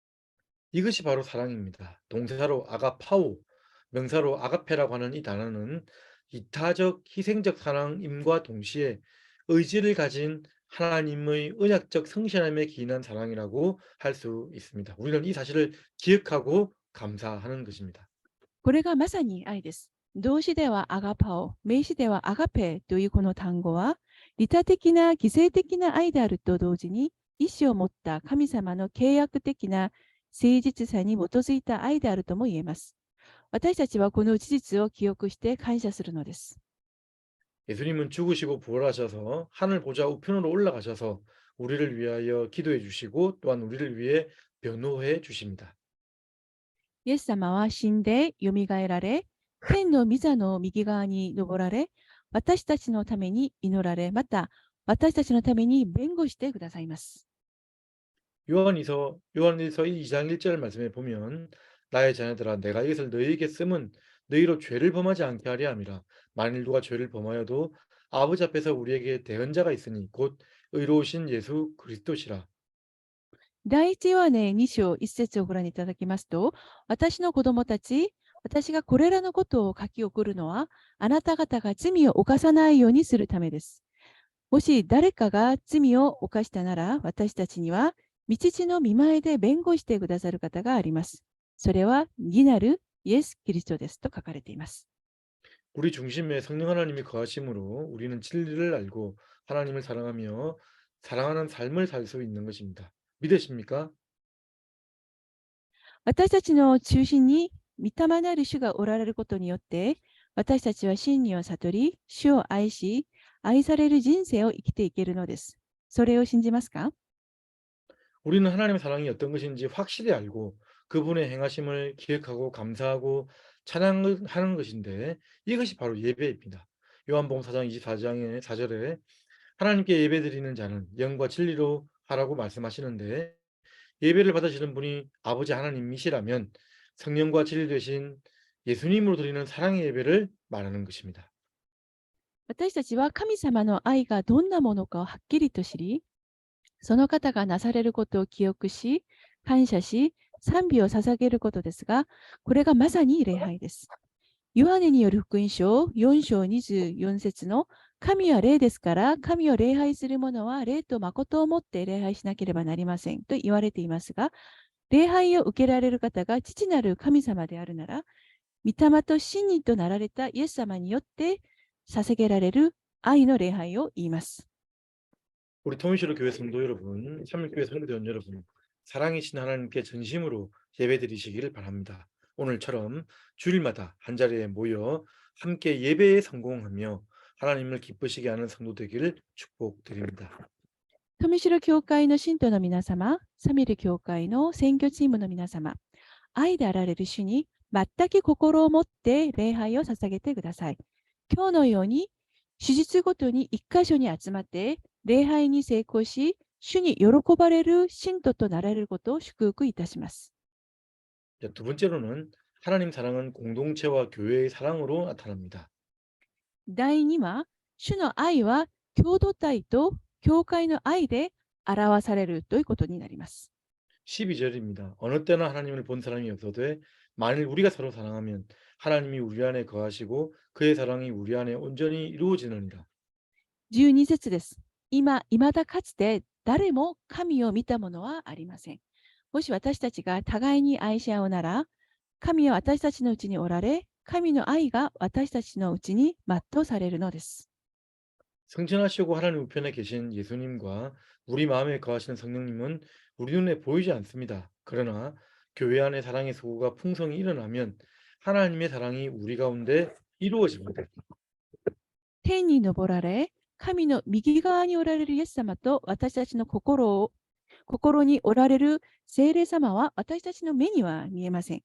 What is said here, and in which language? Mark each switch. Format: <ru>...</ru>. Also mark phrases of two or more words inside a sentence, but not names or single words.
<ko>이것이 바로 사랑입니다. 동사로 아가파오, 명사로 아가페라고 하는 이 단어는 이타적 희생적 사랑임과 동시에 의지를 가진 하나님의 언약적 성실함에 기인한 사랑이라고 할 수 있습니다. 우리는 이 사실을 기억하고 감사하는 것입니다.</ko> <ja>これがまさに愛です。動詞ではアガパオ、名詞ではアガペというこの単語は、利他的な犠牲的な愛であると同時に、意志を持った神様の契約的な誠実さに基づいた愛であるとも言えます。私たちはこの事実を記憶して感謝するのです。</ja> <ko>예수님은 죽으시고 부활하셔서 하늘 보좌 우편으로 올라가셔서 우리를 위하여 기도해 주시고 또한 우리를 위해 변호해 주십니다.</ko> <ja>イエス様は死んでよみがえられ、天の御座の右側に登られ、私たちのために祈られ、また私たちのために弁護してくださいます。</ja> <ko>요한일서 2장 1절 말씀에 보면 나의 자녀들아 내가 이것을 너희에게 쓰면 너희로 죄를 범하지 않게 하려 함이라. 만일 누가 죄를 범하여도 아버지 앞에서 우리에게 대언자가 있으니 곧 의로우신 예수 그리스도시라.</ko> <ja>第一ヨハネ2章1節をご覧いただきますと、私の子供たち、私がこれらのことを書き送るのは、あなた方が罪を犯さないようにするためです。もし誰かが罪を犯したなら、私たちには、御父の御前で弁護してくださる方があります。それは義なるイエス・キリストですと書かれています。</ja> <ko>우리 중심에 성령 하나님이 거하심으로 우리는 진리를 알고 하나님을 사랑하며 사랑하는 삶을 살 수 있는 것입니다. 믿으십니까?</ko> <ja>私たちの中心に御霊なる主がおられることによって、私たちは真理を悟り、主を愛し、愛される人生を生きていけるのです。それを信じますか？</ja> <ko>우리는 하나님의 사랑이 어떤 것인지 확실히 알고 그분의 행하심을 기억하고 감사하고 찬양하는 것인데 이것이 바로 예배입니다. 요한복음 4장 24장의 4절에 하나님께 예배드리는 자는 영과 진리로 하라고 말씀하시는데 예배를 받으시는 분이 아버지 하나님이시라면 성령과 진리 되신 예수님으로 드리는 사랑의 예배를 말하는 것입니다.</ko> <ja>私たちは神様の愛がどんなものかをはっきりと知り、その方がなされることを記憶し、感謝し、賛美を捧げることですが、これがまさに礼拝です。ヨハネによる福音書4章24節の神は霊ですから、神を礼拝する者は霊と誠をもって礼拝しなければなりませんと言われていますが、礼拝を受けられる方が父なる神様であるなら、御霊と真理となられたイエス様によって捧げられる愛の礼拝を言います。</ja> <ko>우리 통일시로 교회 성도 여러분, 참일교회 성도원 여러분, 사랑이신 하나님께 전심으로 예배드리시기를 바랍니다. 오늘처럼 주일마다 한자리에 모여 함께 예배에 성공하며 하나님을 기쁘시게 하는 성도 되기를 축복드립니다.</ko> <ja>富城教会の信徒の皆様、サミル教会の選挙チームの皆様、愛であられる主に全く心を持って礼拝を捧げてください。今日のように、手術ごとに一箇所に集まって礼拝に成功し、主に喜ばれる信徒となられることを祝福いたします。</ja> <ko>두 번째로는 하나님 사랑은 공동체와 교회의 사랑으로 나타납니다.</ko> <ja>第2は、主の愛は共同体と教会の愛で表されるということになります。</ja> <ko>12절입니다. 어느 때나 하나님을 본 사람이 없어도 만일 우리가 서로 사랑하면 하나님이 우리 안에 거하시고 그의 사랑이 우리 안에 온전히 이루어지느니라.</ko> <ja>12 節です。今、未だかつて誰も神を見たものはありません。もし私たちが互いに愛し合うなら、神は私たちのうちにおられ、神の愛が私たちのうちに全うされるのです。</ja> <ko>승천하시고 하나님 우편에 계신 예수님과 우리 마음에 거하시는 성령님은 우리 눈에 보이지 않습니다. 그러나 교회 안에 사랑의 소구가 풍성히 일어나면 하나님의 사랑이 우리 가운데 이루어집니다.</ko> <ja>天に昇られ、神の右側におられるイエス様と私たちの心におられる聖霊様は私たちの目には見えません。</ja>